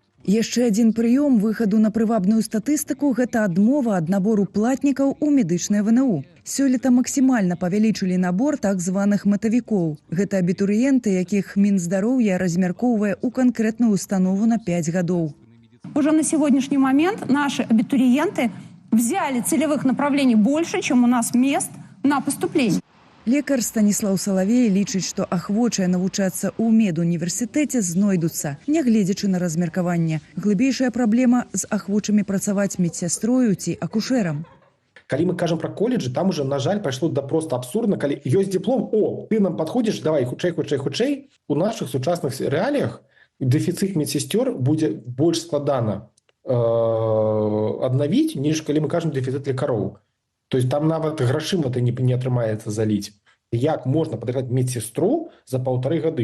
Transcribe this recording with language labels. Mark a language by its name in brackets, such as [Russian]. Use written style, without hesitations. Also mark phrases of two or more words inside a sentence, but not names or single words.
[Belarusian] Яшчэ адзін прыём выхаду на прывабную статыстыку – гэта адмова ад набору платнікаў у медычнае ВНУ. Сёлета максімальна павялічылі набор так званых мэтавікоў. Гэта абітурыенты, якіх Мінздароўя размяркоўвае ў канкрэтную установу на 5 гадоў. [Russian] Уже на сегодняшний момент наши абитуриенты взяли целевых направлений больше, чем у нас мест на поступление. [Belarusian] Лекар Станіслаў Салавей лічыць, што ахвочыя навучацца ў медуніверсітэце знойдуцца, нягледзячы на размеркаванне. Глыбейшая праблема з ахвочымі працаваць медсястрою ці акушэрам. Калі мы кажам про колледжы, там уже, на жаль, пайшло да просто абсурдна, калі ёсць диплом, о, [Russian] ты нам подходишь, давай, [Belarusian] хутчэй. У наших сучасных рэаліях дэфіцыт медсестер будзе больш складана аднавіць, ніж калі мы кажам дэфіцыт лекароў. [Russian] То есть [Belarusian] там нават грашыма-то не атрымаецца заліць. Як можна падыграць медсестру за 1,5 гады?